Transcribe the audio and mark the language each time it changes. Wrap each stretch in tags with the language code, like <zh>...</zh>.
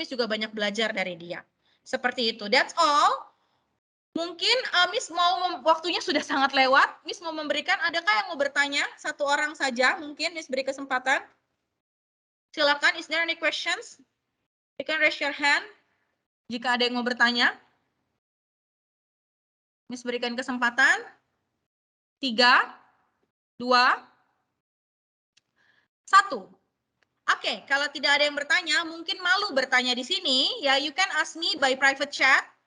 <id>Miss juga banyak belajar dari dia. Seperti itu.</id> <en>That's all.</en> <id>Mungkin Miss mau waktunya sudah sangat lewat. Miss mau memberikan, adakah yang mau bertanya? Satu orang saja mungkin Miss beri kesempatan. Silakan.</id> <en>Is there any questions? You can raise your hand.</en> <id>Jika ada yang mau bertanya, Miss berikan kesempatan. 3, 2, 1. Oke, kalau tidak ada yang bertanya, mungkin malu bertanya di sini, ya</id> <en>you can ask me by private chat.</en>